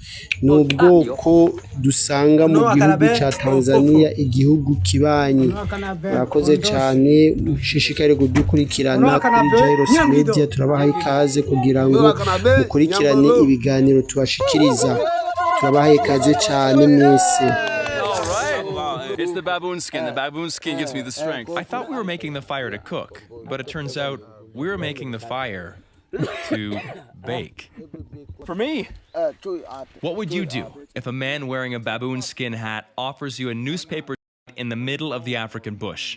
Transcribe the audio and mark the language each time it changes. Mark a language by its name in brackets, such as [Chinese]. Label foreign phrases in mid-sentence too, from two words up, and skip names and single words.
[Rundi] Ni ubwoko dusanga mu gihugu cya Tanzania, igihugu kibanyi. Murakoze cyane, mushishikare kudukurikirana kuri Jairos Media. Turabahaye ikaze kugira ngo mukurikirane ibiganiro tubashikiriza. Turabahaye ikaze cyane mwese. [English] It's the baboon skin. The baboon skin gives me the strength. I thought we were making the fire to cook, but it turns out we were making the fire to bake. For me, What would you do if a man wearing a baboon skin hat offers you a newspaper in the middle of the African bush?